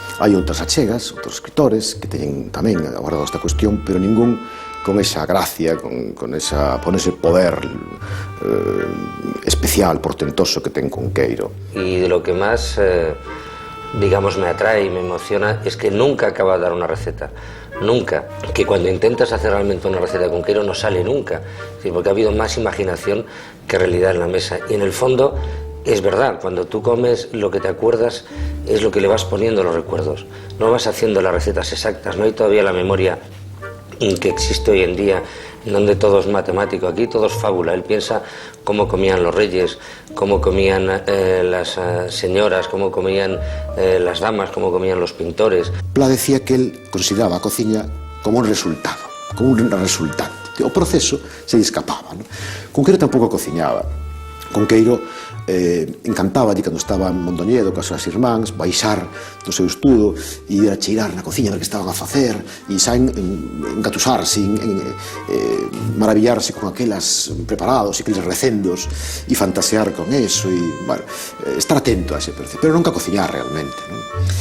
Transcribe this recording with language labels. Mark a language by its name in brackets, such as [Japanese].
[Galician] Hai outras achegas, outros escritores que teñen tamén abordado esta cuestión, pero ningún con esa gracia, con ese poder especial, portentoso que ten Cunqueiro. [Spanish] Y de lo que más, digamos, me atrae y me emociona es que nunca acaba de dar una receta. Nunca. Que cuando intentas hacer realmente una receta de Cunqueiro no sale nunca. Porque ha habido más imaginación que realidad en la mesa. Y en el fondo es verdad, cuando tú comes lo que te acuerdas es lo que le vas poniendo los recuerdos. No vas haciendo las recetas exactas, no hay todavía la memoria que existe hoy en día, en donde todo es matemático. Aquí todo es fábula. Él piensa cómo comían los reyes, cómo comían las señoras, cómo comían las damas, cómo comían los pintores. Pla decía que él consideraba a cociña como un resultado, como un resultante. [Galician] O proceso se lle escapaba, ¿no? Cunqueiro tampouco cociñaba. Cunqueiro encantaba cando estaba en Mondoñedo cas súas irmáns baixar do seu estudo e ir a cheirar na cociña ver que estaban a facer e saen engatusarse, maravillarse con aquelas preparados e aqueles recendos e fantasear con eso e, bueno, estar atento a ese proceso, pero nunca cociñar realmente, ¿no?